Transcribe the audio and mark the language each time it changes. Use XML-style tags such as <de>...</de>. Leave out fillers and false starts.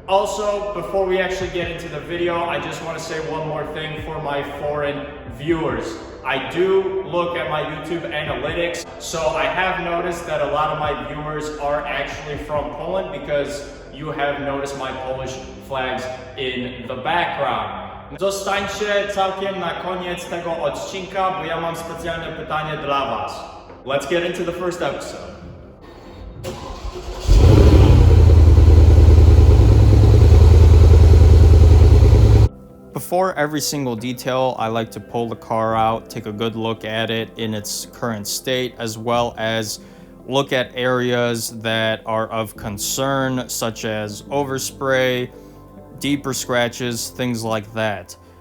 <en>Also, before we actually get into the video, I just want to say one more thing for my foreign viewers. I do look at my YouTube analytics, so I have noticed that a lot of my viewers are actually from Poland because you have noticed my Polish flags in the background.</en> <pl>Zostańcie całkiem na koniec tego odcinka, bo ja mam specjalne pytanie dla was.</pl> <en>Let's get into the first episode. Before every single detail, I like to pull the car out, take a good look at it in its current state, as well as look at areas that are of concern, such as overspray, deeper scratches, things like that.</en>